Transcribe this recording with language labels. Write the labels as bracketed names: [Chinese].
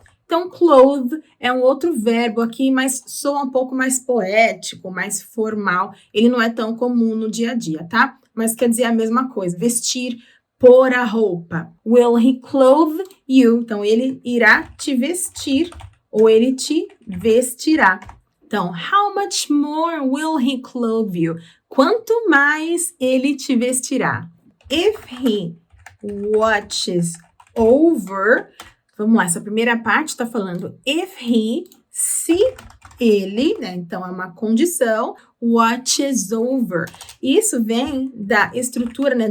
[Portuguese] Então, clothe é um outro verbo aqui, mas soa um pouco mais poético, mais formal. Ele não é tão comum no dia a dia, tá? Mas quer dizer a mesma coisa, vestir, pôr a roupa. [English] Will he clothe you? [Portuguese] Então, ele irá te vestir ou ele te vestirá. [English] Então, how much more will he clothe you? [Portuguese] Quanto mais ele te vestirá? [English] If he watches over... [Portuguese] Vamos lá, essa primeira parte está falando if he, se ele, né? Então, é uma condição, watches over. Isso vem da estrutura, né?